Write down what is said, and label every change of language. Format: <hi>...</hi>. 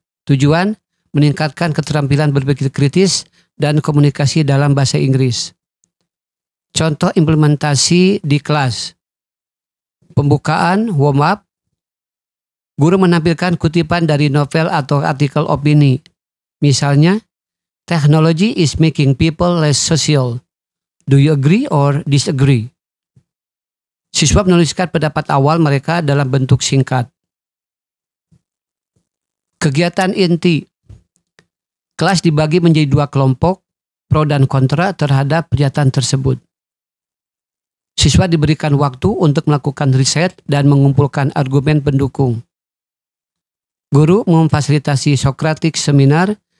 <id>Tujuan meningkatkan keterampilan berpikir kritis dan komunikasi dalam bahasa Inggris. Contoh implementasi di kelas. Pembukaan, warm up. Guru menampilkan kutipan dari novel atau artikel opini. Misalnya,</id> <en>technology is making people less social. Do you agree or disagree?</en> <id>Siswa menuliskan pendapat awal mereka dalam bentuk singkat. Kegiatan inti. Kelas dibagi menjadi 2 kelompok, pro dan kontra terhadap pernyataan tersebut. Siswa diberikan waktu untuk melakukan riset dan mengumpulkan argumen pendukung. Guru memfasilitasi Socratic Seminar</id>